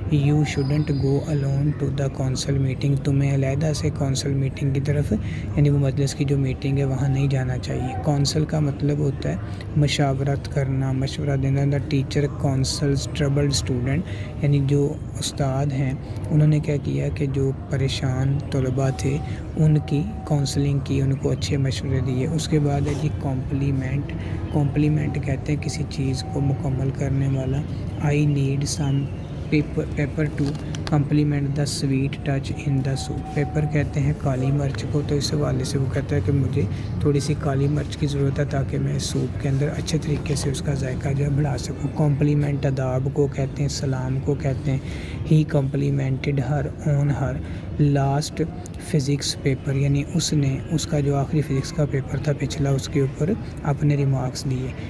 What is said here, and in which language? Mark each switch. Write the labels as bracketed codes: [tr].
[en] you shouldn't go alone to the council meeting, [ur] تمہیں علیحدہ سے کونسل میٹنگ کی طرف یعنی وہ مجلس کی جو میٹنگ ہے وہاں نہیں جانا چاہیے۔ کونسل کا مطلب ہوتا ہے مشاورت کرنا، مشورہ دینا۔ [en] the teacher counsels troubled student, [ur] یعنی جو استاد ہیں انہوں نے کیا کیا کہ جو پریشان طلباء تھے ان کی کونسلنگ کی، ان کو اچھے مشورے دیے۔ اس کے بعد ہے جی کمپلیمنٹ، کمپلیمنٹ کہتے ہیں کسی چیز کو مکمل کرنے والا۔ [en] I need some pepper to complement the sweet touch in the soup. [ur] Paper کہتے ہیں کالی مرچ کو, تو اس حوالے سے وہ کہتا ہے کہ مجھے تھوڑی سی کالی مرچ کی ضرورت ہے تاکہ میں سوپ کے اندر اچھے طریقے سے اس کا ذائقہ جو ہے بڑھا سکوں. کمپلیمنٹ آداب کو کہتے ہیں, سلام کو کہتے ہیں. [en] he complimented her on her last physics paper, [ur] یعنی اس نے اس کا جو آخری فزکس کا پیپر تھا پچھلا, اس کے اوپر اپنے ریمارکس دیے.